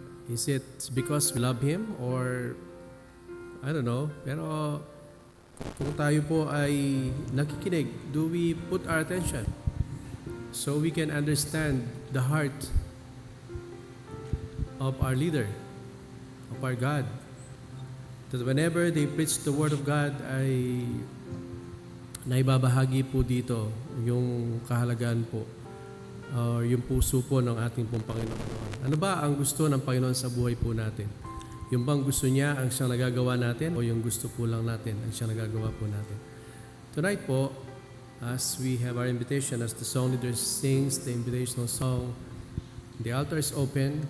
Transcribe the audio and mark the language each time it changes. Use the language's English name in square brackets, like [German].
[English] Is it because we love Him or I don't know, [Filipino] pero kung tayo po ay nakikinig, [English] do we put our attention so we can understand the heart of our leader, of our God? That whenever they preach the Word of God [Filipino] ay naibabahagi po dito yung kahalagaan po yung puso po ng ating pong Panginoon. Ano ba ang gusto ng Panginoon sa buhay po natin? Yung bang gusto niya ang siyang nagagawa natin o yung gusto po lang natin ang siyang nagagawa po natin. [English] Tonight po, as we have our invitation, as the song leader sings the invitational song, the altar is open.